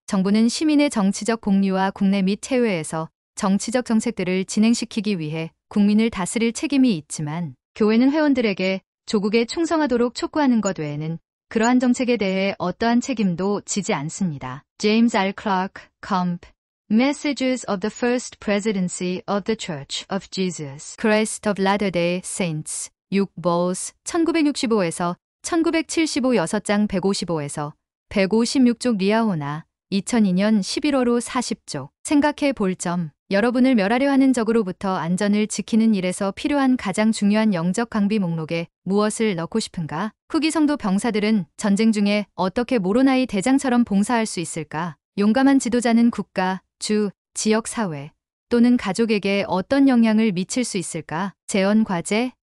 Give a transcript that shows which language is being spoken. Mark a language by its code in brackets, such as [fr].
[ko] 정부는 시민의 정치적 복리와 국내 및 해외에서 정치적 정책들을 진행시키기 위해 국민을 다스릴 책임이 있지만 교회는 회원들에게 조국에 충성하도록 촉구하는 것 외에는 그러한 정책에 대해 어떠한 책임도 지지 않습니다. [en] James R. Clark, Comp. Messages of the First Presidency of the Church of Jesus Christ of Latter-day Saints [ko] 6보스 1965에서 1975 6장 155에서 156쪽 리아오나 2002년 11월호 40쪽. 생각해 볼 점. 여러분을 멸하려 하는 적으로부터 안전을 지키는 일에서 필요한 가장 중요한 영적 강비 목록에 무엇을 넣고 싶은가? 후기 성도 병사들은 전쟁 중에 어떻게 모로나이 대장처럼 봉사할 수 있을까? 용감한 지도자는 국가, 주, 지역 사회 또는 가족에게 어떤 영향을 미칠 수 있을까? 재원 과제.